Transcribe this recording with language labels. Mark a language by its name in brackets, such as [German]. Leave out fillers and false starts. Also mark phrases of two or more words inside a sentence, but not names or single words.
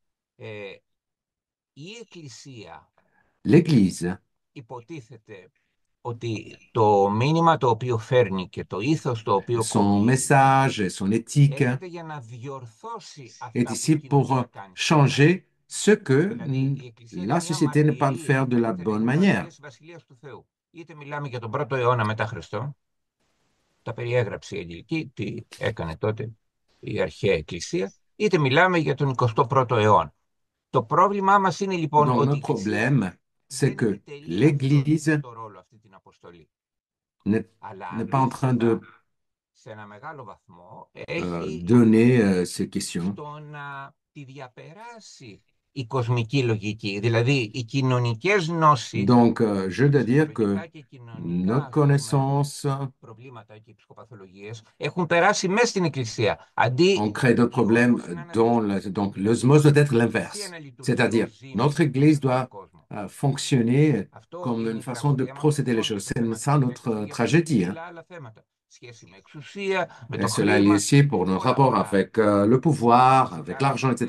[French] L'Église son message et son éthique est ici pour changer ce que la société n'est pas faire de la bonne manière. [Greek] είτε μιλάμε για τον 1ο αιώνα μετά Χριστό, τα περιέγραψε η Αγγλική, τι έκανε τότε η αρχαία Εκκλησία, είτε μιλάμε για τον 21ο αιώνα. Το πρόβλημά μας είναι λοιπόν [French] Donc, [Greek] ότι [French] notre [Greek] η Εκκλησία [French] problème, c'est [Greek] δεν [French] que [Greek] επιτελεί [French] l'Église [Greek] το ρόλο, αυτή την αποστολή. Αλλά [French] n'est pas en train de [Greek] σε ένα μεγάλο βαθμό έχει [French] donner ces questions. [Greek] στο να τη διαπεράσει η κοσμική λογική, δηλαδή οι κοινωνικές γνώσεις. [French] Donc, je dois dire que nos connaissances, [Greek] προβλήματα και οι ψυχοπαθολογίες έχουν περάσει μέσα στην Εκκλησία. Αντί [French] on crée d'autres problèmes donc l'osmose doit être l'inverse. C'est-à-dire, notre Église doit fonctionner comme une façon de procéder les choses. C'est ça notre tragédie. Et cela est lié aussi pour nos rapports avec le pouvoir, avec l'argent, etc.